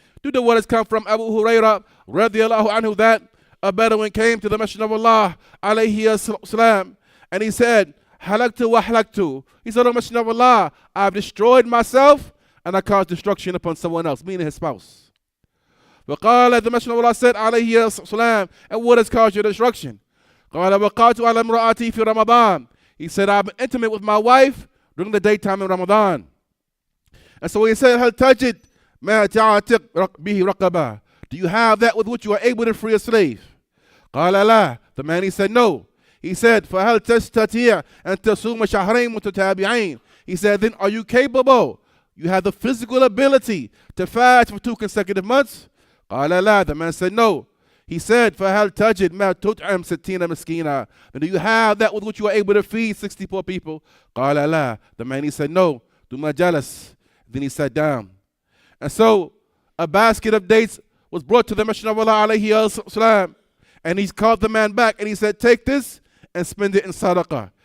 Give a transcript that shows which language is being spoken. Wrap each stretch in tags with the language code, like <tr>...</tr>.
<en>Due to what has come from Abu Hurairah radiyallahu anhu, that a Bedouin came to the Messenger of Allah alayhi salam, and he said,</en> <ar>halaktu wa halaktu.</ar> <en>He said, O Messenger of Allah, I've destroyed myself and I caused destruction upon someone else, meaning his spouse. وقال, the Messenger of Allah said alayhi salam, and what has caused your destruction?</en> <ar>قال وقعت على امرأتي في رمضان.</ar> <en>He said, I've been intimate with my wife during the daytime in Ramadan. And so he said,</en> <ar>هل تجد مَا تَعْتِقْ بِهِ رَقَبَةً.</ar> <en>Do you have that with which you are able to free a slave?</en> <ar>قَالَ لَا.</ar> <en>The man, he said, no. He said,</en> <ar>فَهَلْ تَسْتَطِيعُ أَن تَصُومَ شَهْرَيْنِ مُتَتَابِعَيْنِ.</ar> <en>He said, then are you capable? You have the physical ability to fast for 2 consecutive months?</en> <ar>قَالَ لَا.</ar> <en>The man said, no. He said,</en> <ar>فَهَلْ تَجِدْ مَا تُطْعِمْ 60 مِسْكِينًا.</ar> <en>Then do you have that with which you are able to feed 64 people?</en> <ar>قَالَ لَا.</ar> <en>The man, he said, no.</en> <ar>ثُمَّ جَلَسَ.</ar> <en>Then he sat down. And so a basket of dates was brought to the Messenger of Allah alayhi salam, and he called the man back and he said, take this and spend it in sadaqah.</en>